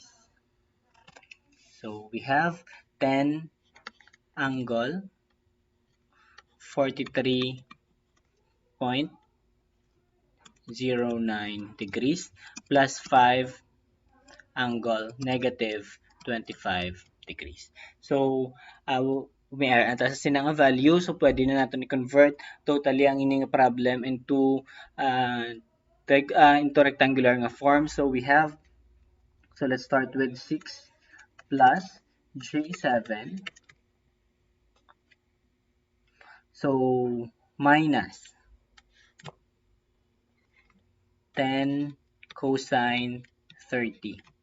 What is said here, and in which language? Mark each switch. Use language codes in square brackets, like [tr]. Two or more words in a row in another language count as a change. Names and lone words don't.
[en] So, we have 10 angle 43.09 degrees plus 5 angle negative 25 degrees. So, [hil] may atasasin na nga value. [tl] So, pwede na natin i-convert totally ang ining problem uh, [en] into rectangular [tl] nga form. [en] So, let's start with 6 plus J7. So, minus 10 cosine 30